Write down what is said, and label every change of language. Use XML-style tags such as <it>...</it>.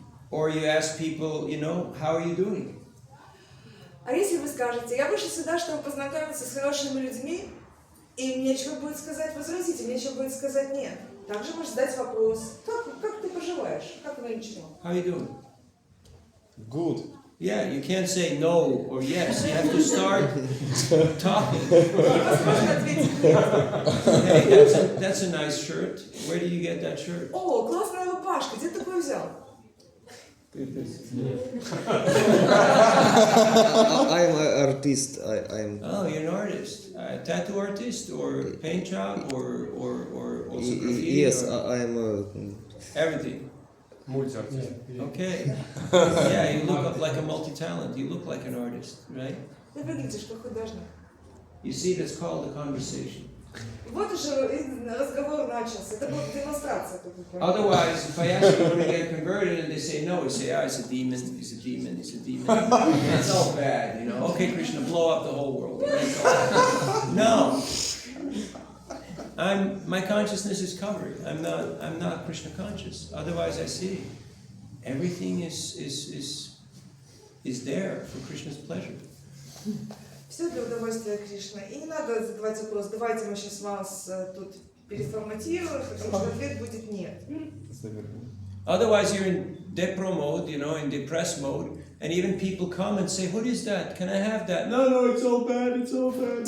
<en>Or you ask people, how are you doing?</en> <ru>А если вы скажете, я вышел сюда, чтобы познакомиться с хорошими людьми, и мне нечего будет сказать возразить, и мне нечего будет сказать нет. Также можешь задать вопрос, как ты поживаешь, как оно ничего.</ru> <en>How are you doing? Good. Yeah, you can't say no or yes. You have to start talking.</en> <ru>Невозможно ответить нет.</ru> <en>Hey, that's a nice shirt. Where did you get that shirt?</en> <ru>О, классная рубашка, где ты такое взял?</ru> <en>I'm an artist. I'm. Oh, you're an artist. Tattoo artist or paint job or also graffiti? Yes, or I'm. everything.</en> <ru>Multi-артист.</ru> <en>Okay. Yeah, you look like a multi-talent. You look like an artist, right?</en> <ru>Ты выглядишь как художник.</ru> <en>You see, that's called a conversation.</en> <ru>Вот уже разговор начался. Это была демонстрация.</ru> <en>Otherwise, if I ask you to get converted and they say no, you say, it's a demon, it's a demon, it's a demon. It's all bad, Okay, Krishna, blow up the whole world. No. My consciousness is covered. I'm not Krishna conscious. Otherwise, I see everything is there for Krishna's pleasure.</en> <ru>Все для удовольствия Кришны. И не надо задавать вопрос, давайте мы сейчас вас тут переформатируем, потому что ответ будет нет.</ru> <en>Otherwise, you're in depro mode, in depressed mode, and even people come and say, what is that? Can I have that? No, it's all bad, it's all bad.</en>